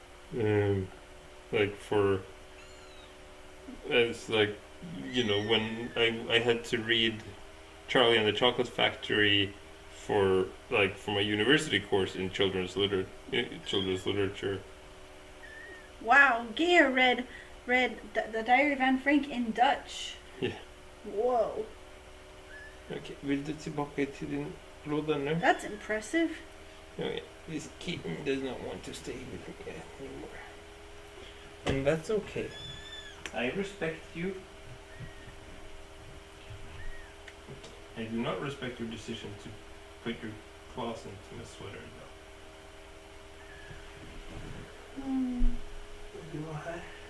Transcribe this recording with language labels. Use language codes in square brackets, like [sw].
[en] It's like, you know, when I had to read Charlie and the Chocolate Factory for my university course in children's literature. Wow, Geer read the Diary of Anne Frank in Dutch. Yeah. Whoa. [sv] Okej, vill du tillbaka till din låda nu? [en] That's impressive. Okay. This kitten does not want to stay with me anymore. And that's okay. I respect you. I do not respect your decision to put your claws into my sweater, though. [sv] Du var här.